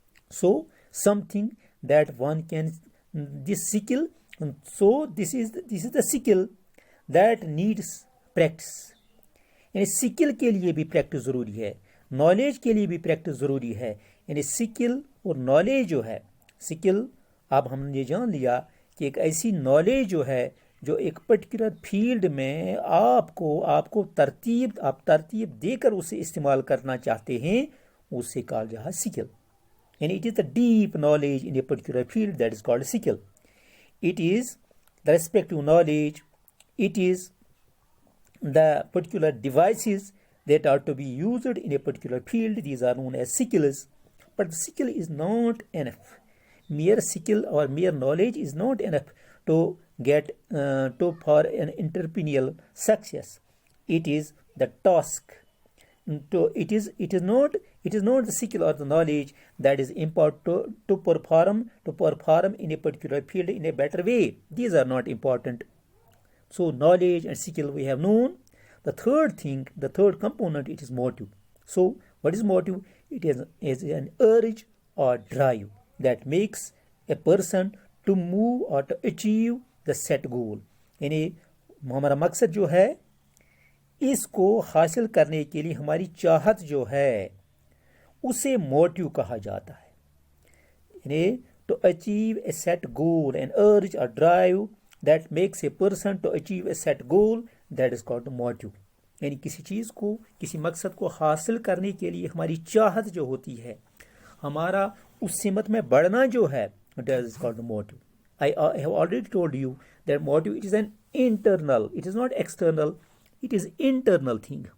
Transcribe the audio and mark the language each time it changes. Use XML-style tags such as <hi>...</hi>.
<en>So something that one can, this skill, so this is the skill that needs practice.</en> <ur>یعنی سکل کے لیے بھی practice ضروری ہے, نالج کے لیے بھی پریکٹس ضروری ہے. یعنی سکل اور نالج جو ہے, سکل اب ہم نے جان لیا کہ ایک ایسی نالج جو ہے جو ایک پرٹیکولر فیلڈ میں آپ کو ترتیب دے کر اسے استعمال کرنا چاہتے ہیں, اسے کہا جائے سکل.</ur> <en>And it is the deep knowledge in a particular field that is called skill. It is the respective knowledge, it is the particular devices that are to be used in a particular field. These are known as skills. But the skill is not enough. Mere skill or mere knowledge is not enough to get for an entrepreneurial success. It is the task. It is not the skill or the knowledge that is important to perform in a particular field in a better way. These are not important. So knowledge and skill we have known. The third component, it is motive. So what is motive? It is an urge or drive that makes a person to move or to achieve the set goal.</en> <ur>یعنی ہمارا مقصد جو ہے اس کو حاصل کرنے کے لیے ہماری چاہت جو ہے اسے موٹیو کہا جاتا ہے.</ur> <en>یعنی to achieve a set goal, an urge or drive that makes a person to achieve a set goal, that is called motive.</en> <ur>یعنی کسی چیز کو, کسی مقصد کو حاصل کرنے کے لیے ہماری چاہت جو ہوتی ہے, ہمارا اس سمت میں بڑھنا جو ہے,</ur> <en>That is called motive. I have already told you that motive, it is an internal, it is not external, it is internal thing.</en>